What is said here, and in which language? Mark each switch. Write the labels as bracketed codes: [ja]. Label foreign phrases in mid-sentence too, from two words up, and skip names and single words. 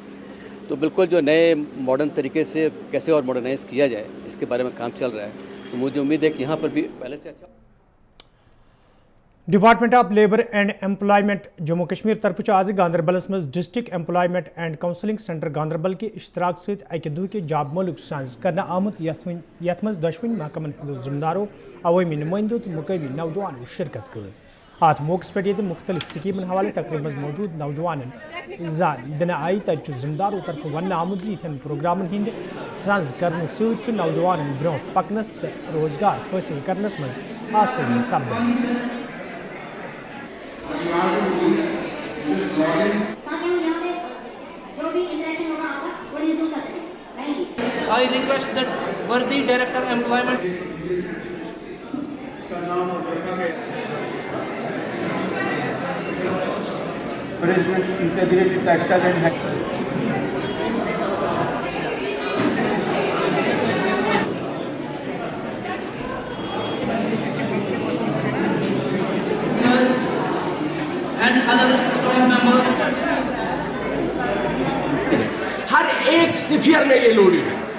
[hi] तो बिल्कुल जो नए मॉडर्न तरीके से कैसे और मॉडर्नाइज किया जाए, इसके बारे में काम चल रहा है। तो मुझे उम्मीद है कि यहाँ पर भी पहले से अच्छा। [ks] डिपार्टमेंट ऑफ लेबर एंड एम्प्लॉयमेंट जम्मू कश्मीर तरफ आज गांधरबलस मज डिस्ट्रिक्ट एम्प्लॉयमेंट एंड काउंसलिंग सेंटर गांधरबल के इश्तराक सहित अकि दुह के जॉब मालूक सांझ करना आमुत यथ मज दशवन महकमन हंदो जिम्मेदारों, अवामी नुमाइंदों तो मुकामी नौजवानों शिरकत कर। अत मौके पे मुख्तलिफ स्कीमन हवाले तकरीब मज मौजूद नौजवान इजान दिन आई तक जिम्मेदारों तरफ वन आमुद इन प्रोग्रामन हंद सांझ करने सत नौजवान ब्रो पकनस रोजगार हासिल करनस मज आसानी सपदान। [en] I request that worthy Director Employment President Integrated Textile and other staff members, [hi] हर एक स्फीयर में ये लोड है।